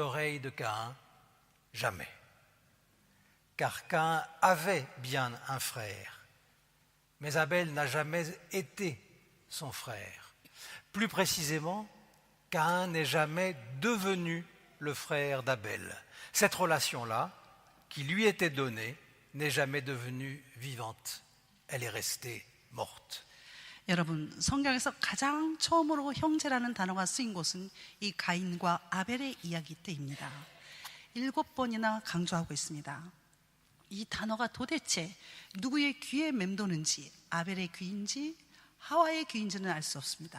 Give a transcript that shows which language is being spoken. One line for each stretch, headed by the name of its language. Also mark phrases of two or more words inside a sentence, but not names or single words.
French: Aux oreilles de Caïn, jamais. Car Caïn avait bien un frère, mais Abel n'a jamais été son frère. Plus précisément, Caïn n'est jamais devenu le frère d'Abel. Cette relation-là, qui lui était donnée, n'est jamais devenue vivante. Elle est restée morte.
Korean: 여러분, 성경에서 가장 처음으로 형제라는 단어가 쓰인 곳은 이 가인과 아벨의 이야기 때입니다. 7번이나 강조하고 있습니다. 이 단어가 도대체 누구의 귀에 맴도는지, 아벨의 귀인지 하와의 귀인지는 알 수 없습니다.